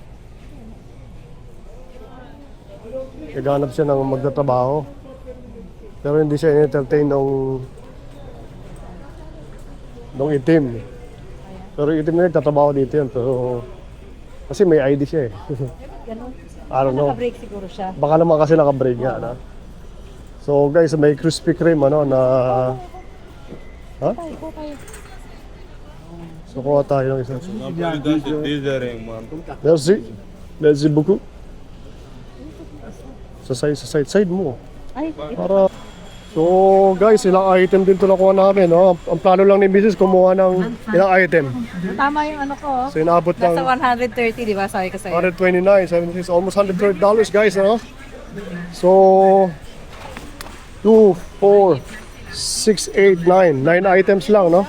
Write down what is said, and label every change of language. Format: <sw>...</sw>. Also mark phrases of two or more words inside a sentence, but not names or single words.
<tl>Naghanap siya ng magtatrabaho. Pero hindi siya entertain nung itim. Pero itim na yun, tatrabaho dito yun. Pero kasi may ID siya eh. Ganun.</tl> <en>I don't know.</en> <tl>Naka-break siguro siya. Baka naman kasi naka-break nga, no?</tl> <en>So guys,</en> <tl>may Krispy Kreme ano na ha? Tayo, tayo. So kuha tayo ng isa.</tl> <en>Dithering, man.</en> <fr>Merci. Merci beaucoup.</fr> <tl>Sa side mo. Ay, Para</tl> <en>so guys,</en> <tl>ilang item din to nakuha namin, no? Ang plano lang ni Mrs. kumuha ng ilang item. tama yung ano ko. Oh. So inaabot Nasa ng 130, di ba? Sabi ko sa'yo. 129, 76, almost $130 guys, no? So 2, 4, 6, 8, 9 items lang, no?</tl>